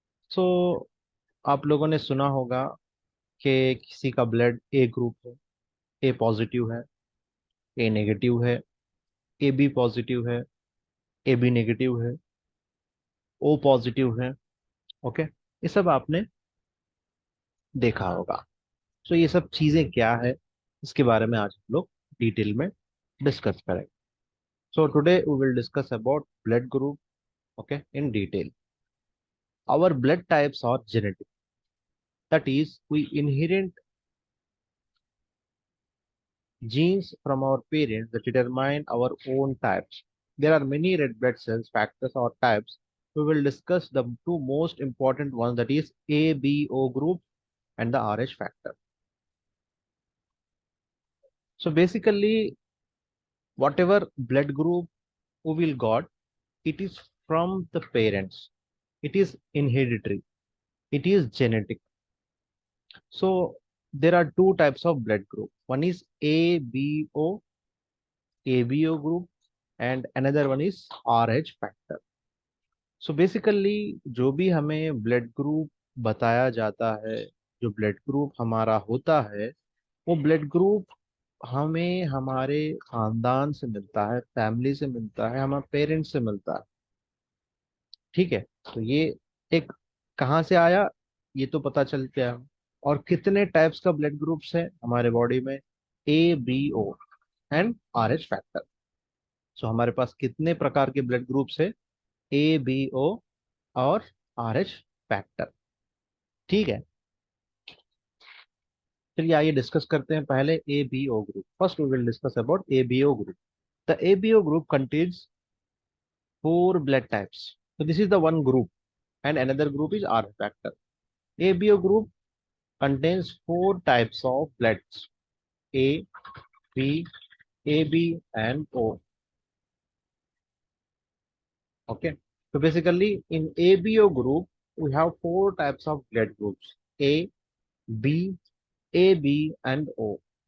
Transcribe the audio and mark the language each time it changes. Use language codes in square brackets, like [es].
[hi] सो आप लोगों ने सुना होगा कि किसी का ब्लड ए ग्रुप है, ए पॉजिटिव है, ए नेगेटिव है, ए बी पॉजिटिव है, ए बी नेगेटिव है, ओ पॉजिटिव है। ओके, ये सब आपने देखा होगा। सो ये सब चीज़ें क्या है, इसके बारे में आज हम लोग डिटेल में डिस्कस करेंगे। [en] So today we will discuss about blood group, okay, in detail. Our blood types are genetic, that is we inherit genes from our parents that determine our own types. There are many red blood cells, factors, or types. We will discuss the two most important ones, that is ABO group and the RH factor. So basically, whatever blood group we will got, it is from the parents. It is inheritary. It is genetic. So there are two types of blood group. One is ABO group, and another one is RH factor. [hi] So basically जो भी हमें blood group बताया जाता है, जो blood group हमारा होता है, वो ब्लड ग्रुप हमें हमारे खानदान से मिलता है, फैमिली से मिलता है, हमारे पेरेंट्स से मिलता है। ठीक है, तो ये एक कहाँ से आया, ये तो पता चल गया। और कितने टाइप्स का ब्लड ग्रुप्स है हमारे बॉडी में, ABO एंड RH फैक्टर। सो हमारे पास कितने प्रकार के ब्लड ग्रुप्स है, ABO और RH फैक्टर। ठीक है, चलिए आइए डिस्कस करते हैं पहले ABO group. [en] First we will discuss about ABO group. The ABO group contains four blood types. So this is the one group, and another group is RH factor. ABO group contains four types of bloods: A, B, AB, and O. Okay, so basically in ABO group we have four types of blood groups: A, B, AB, and O.